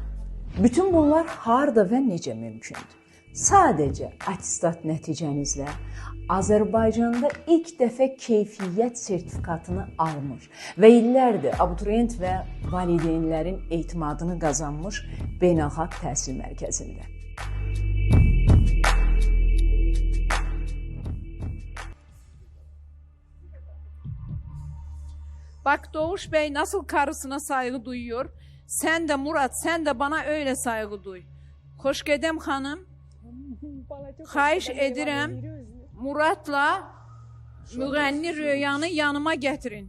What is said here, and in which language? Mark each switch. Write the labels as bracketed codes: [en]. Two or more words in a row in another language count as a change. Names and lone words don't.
[az] Bütün bunlar harda və necə mümkündür? Sadəcə attestat nəticənizlə Azərbaycanda ilk dəfə keyfiyyət sertifikatını almış və illərdir abituriyent və valideynlərin etimadını qazanmış beynəlxalq təhsil mərkəzində. [tr] Bak Doğuş Bey nasıl karısına saygı duyuyor. Sen de Murat, sen de bana öyle saygı duy. [az] Xoşgedem hanım, xahiş edirəm Muratla müğənni Röyanı yanıma [tr] getirin.